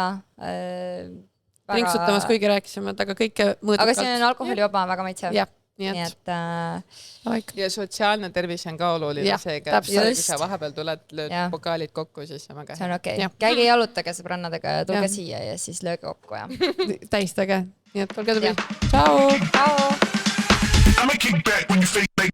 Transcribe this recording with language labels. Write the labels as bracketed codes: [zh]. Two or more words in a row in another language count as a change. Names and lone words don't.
[et] Rinksutamas, kuigi rääkisime, aga kõike mõõdukalt. Aga see on alkoholivaba, väga maitsev. Nii et. Ja sotsiaalne tervis on ka oluline seega, kui sa vahepeal tuled, lööd pokaalid kokku, siis on väga hea. See on okei. Käige jalutage sõbrannadega ja tulge siia ja siis lööge kokku. Täistage. Nii et olge tubli. Ciao! Ciao! [en] I'ma kick back when you face